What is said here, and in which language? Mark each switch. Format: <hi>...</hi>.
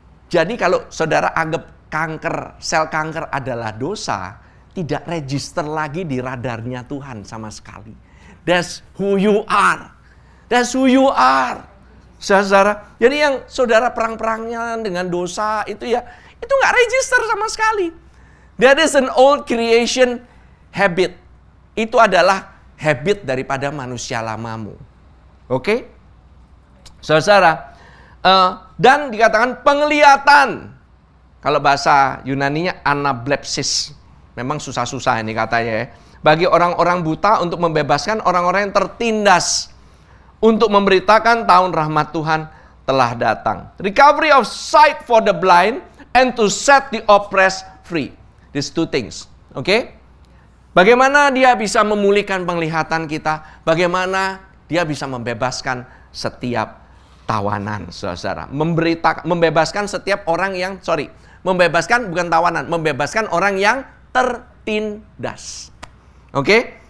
<id>Jadi kalau saudara anggap kanker, sel kanker adalah dosa, tidak register lagi di radarnya Tuhan sama sekali.</id> <en>That's who you are. That's who you are.</en> <id>Saudara, jadi yang saudara perang-perangnya dengan dosa itu ya, itu nggak register sama sekali.</id> <en>That is an old creation habit.</en> <id>Itu adalah habit daripada manusia lamamu. Oke? Saudara, dan dikatakan penglihatan. Kalau bahasa Yunaninya anablepsis. Memang susah-susah ini katanya ya. Bagi orang-orang buta untuk membebaskan orang-orang yang tertindas. Untuk memberitakan tahun rahmat Tuhan telah datang.</id> <en>Recovery of sight for the blind and to set the oppressed free. These two things. Oke?</en> <id>Bagaimana dia bisa memulihkan penglihatan kita? Bagaimana dia bisa membebaskan setiap tawanan, saudara. Membebaskan setiap orang yang, membebaskan bukan tawanan, membebaskan orang yang tertindas. Oke?</id>